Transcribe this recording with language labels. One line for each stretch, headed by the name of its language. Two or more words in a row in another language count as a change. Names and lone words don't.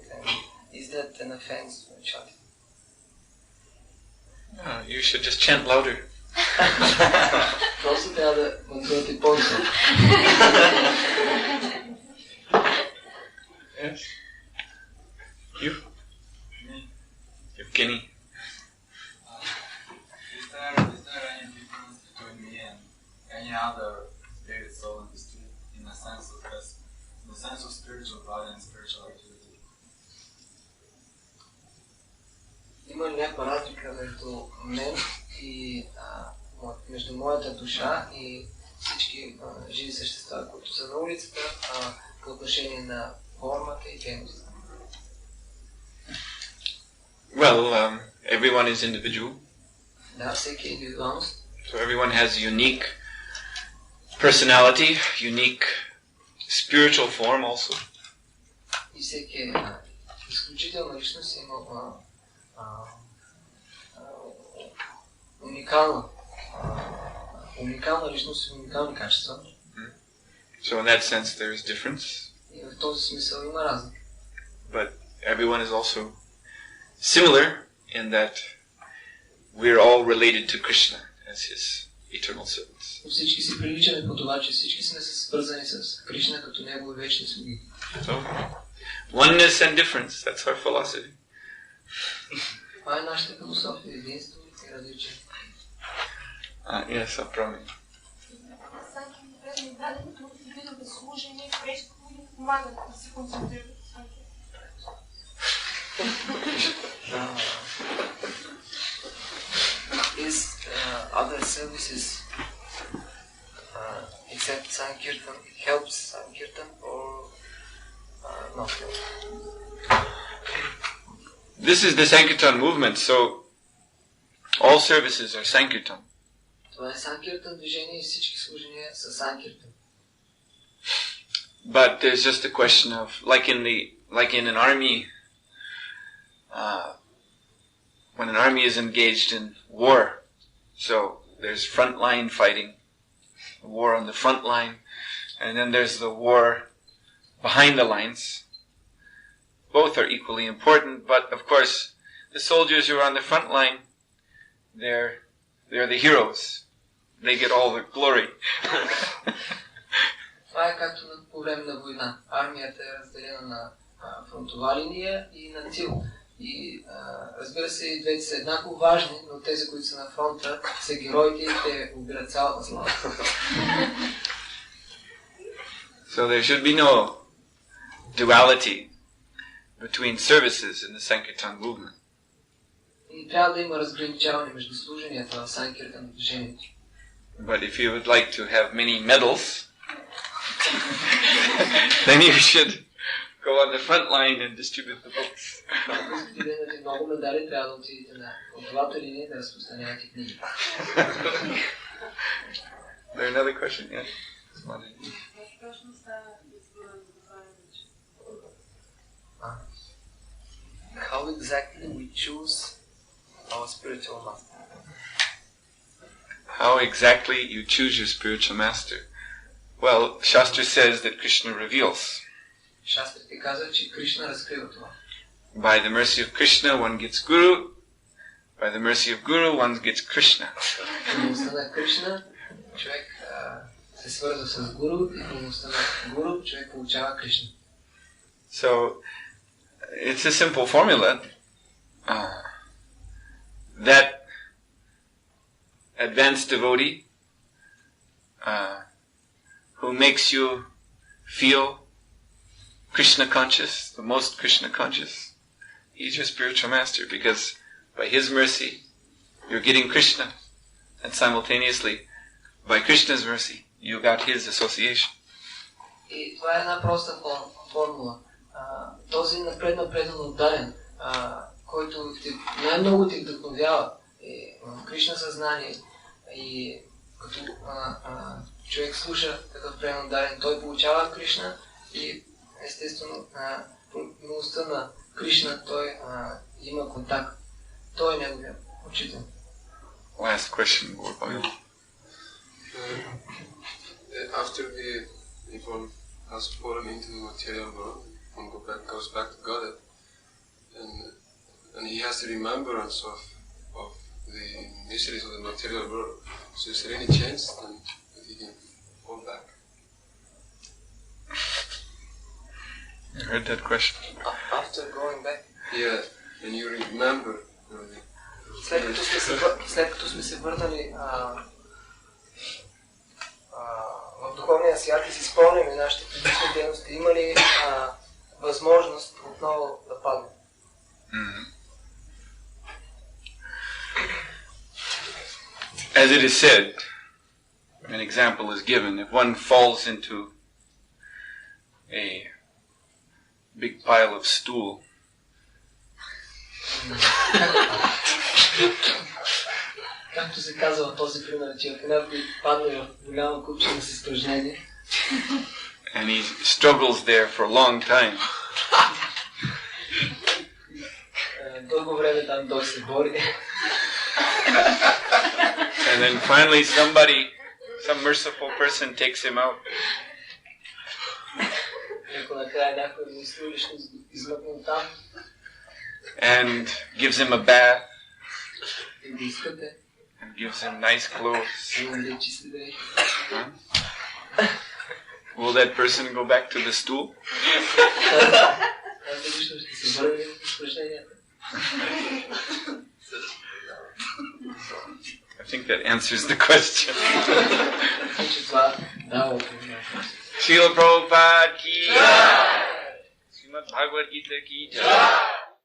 English: And is that an offense when chanting? No, you should just chant louder.
Bulgarian: Просто трябва да мантувате по-високо.
English: Yes. You? Evgeny? Is there any difference between me and any other spirit soul in the street in the sense of spiritual body and spiritual activity?
Bulgarian: Има ли някаква разлика между мен и между моята душа и всички живи същества, които са на улицата по отношение на формата и дейността?
English: Well, everyone is individual.
Bulgarian: Да, всеки е индивидуалност.
English: So everyone has unique personality, unique spiritual form also.
Bulgarian: И всеки е изключителна личност, има уникална личност и уникални качества.
English: So in that sense there is difference.
Bulgarian: И в този смисъл има разлика.
English: But everyone is also similar in that we're all related to Krishna as his eternal servants.
Bulgarian: Всички си приличаме по това, че всички сме свързани с Кришна като негови вечни слуги.
English: So, oneness and difference, that's our philosophy.
Bulgarian: Това е нашата философия, единство и различие.
English: Yes, I'll promise.
Bulgarian: Всеки предни даденото видове служение, пречко ни помагат да се концентрират.
English: Is other services except Sankirtan, it helps Sankirtan or not? This is the Sankirtan movement, so all services are Sankirtan.
Bulgarian: Това е Санкиртан движение и всички служения са Санкиртан.
English: But there's just a question of, like in an army, when an army is engaged in war, so there's frontline fighting, war on the front line, and then there's the war behind the lines. Both are equally important, but of course, the soldiers who are on the front line they're the heroes. They get all the glory.
Bulgarian: Това е както по време на война. Армията е разделена на фронтова линия и на тил. И разбира се, и двете са еднакво важни, но тези, които са на фронта, са героите и те убират цялата слава.
English: So there should be no duality between services in the Sankirtan movement.
Bulgarian: И трябва да има разграничаване между служенията в Санкиртан движението.
English: But if you would like to have many medals, then you should go on the front line and distribute the books.
Bulgarian: Ако искате да имате много медали, трябва да отидете на фронтовата линия да разпространявате книги.
English: There another question? Yeah. How exactly we choose our spiritual master? How exactly you choose your spiritual master? Well, Shastra says that Krishna reveals.
Bulgarian: Шастрите казват, че Кришна разкрива това.
English: By the mercy of Krishna, one gets Guru. By the mercy of Guru, one gets Krishna.
Bulgarian: По милостта на Кришна, човек се свързва с Гуру и по милостта на Гуру, човек получава Кришна.
English: So, it's a simple formula that advanced devotee who makes you feel Krishna conscious, the most Krishna conscious, he's your spiritual master, because by his mercy you're getting Krishna, and simultaneously by Krishna's mercy you got his association.
Bulgarian: И това е една проста формула. Този напреднал ударен, който най-много те вдъхновява е Кришна съзнание и като човек слуша такъв преднал ударен, той получава Кришна и естествено по милостта на Кришна той има контакт. Той е неговия учител.
English: Last question. After if one has fallen into the material world, one goes back to Godhead, and he has the remembrance of the miseries of the material world. So is there any chance that he can fall back? I heard that question. After going back? Yeah, and you remember.
Bulgarian: След като сме се върнали в духовния свят и си спомняме нашите предишни дейности, има ли възможност отново да падне?
English: As it is said, an example is given. If one falls into a big pile of stool,
Bulgarian: както се казва в този пример, че ако някой падне в голяма купчина с изпражнение,
English: and he struggles there for a long time,
Bulgarian: дълго време там той се бори,
English: and then finally some merciful person takes him out,
Bulgarian: ако накрая някой милостиволично измъкне там
English: and gives him a bath,
Bulgarian: и го изкъпе,
English: and gives him nice clothes, will that person go back to the stool? I think that answers the question.
Hindi: श्रील प्रभुपाद की जय. श्रीमद् भगवद् गीता की जय.